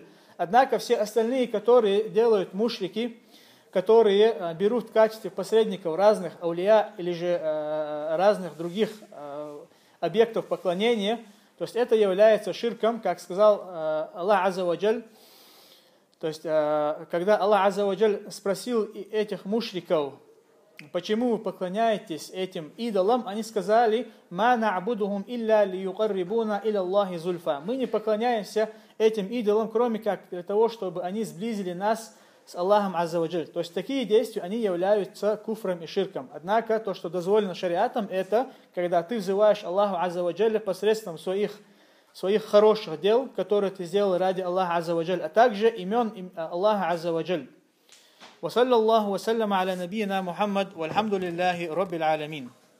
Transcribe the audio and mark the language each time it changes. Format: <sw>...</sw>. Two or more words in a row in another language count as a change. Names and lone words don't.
<ru>Однако все остальные, которые делают мушрики, которые берут в качестве посредников разных аулия или же разных других объектов поклонения, то есть это является ширком, как сказал Аллах</ru> <ar>عز وجل.</ar> <ru>То есть когда Аллах</ru> <ar>عز وجل</ar> <ru>спросил этих мушриков: почему вы поклоняетесь этим идолам, они сказали:</ru> <ar>«ما نعبدهم إلا ليقربونا إلى الله زلفى».</ar> <ru>Мы не поклоняемся этим идолам, кроме как для того, чтобы они сблизили нас с Аллахом</ru> <ar>عز وجل.</ar> <ru>То есть такие действия, они являются куфром и ширком. Однако то, что дозволено шариатом, это когда ты взываешь Аллаху</ru> <ar>عز وجل</ar> <ru>посредством своих хороших дел, которые ты сделал ради Аллаха</ru> <ar>عز وجل,</ar> <ru>а также имен Аллаха</ru> <ar>عز وجل. وصلى الله وسلم على نبينا محمد والحمد لله رب العالمين.</ar>